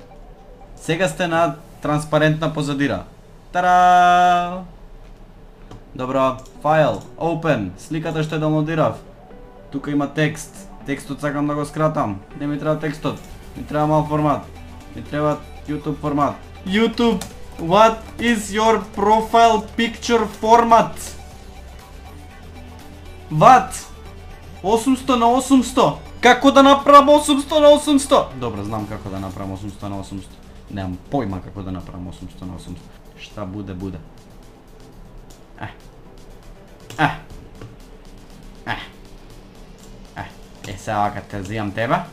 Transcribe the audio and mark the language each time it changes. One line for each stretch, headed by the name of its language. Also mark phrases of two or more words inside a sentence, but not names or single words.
Macedonian: Сега сте на транспарентна позадира. Тара! Добро, файл, open, сликата што ја доwnloadирав. Тука има текст. Текстот сакам да го скратам. Не ми треба текстот. Ми треба мал формат. Ми треба YouTube формат.
English: YouTube, what is your profile picture format?
Macedonian: What? 800 на 800. Како да направам 800 на 800? Добро, знам како да направам 800 на 800. Немам појма како да направам 800 на 800.
Serbian: Шта буде, буде.
Macedonian: Сега вака те зијам тебе.